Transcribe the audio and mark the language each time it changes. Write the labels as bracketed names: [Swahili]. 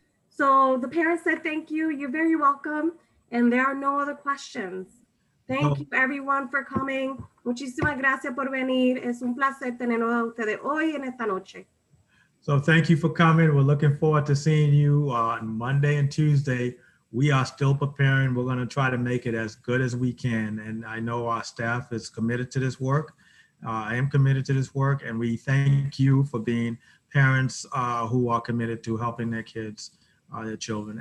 [English] So the parents said, thank you, you're very welcome. And there are no other questions. Thank you everyone for coming. [Spanish] Muchísimas gracias por venir. Es un placer tenerlos a ustedes hoy en esta noche. [English] So thank you for coming. We're looking forward to seeing you on Monday and Tuesday. We are still preparing. We're going to try to make it as good as we can. And I know our staff is committed to this work. I am committed to this work. And we thank you for being parents who are committed to helping their kids, their children.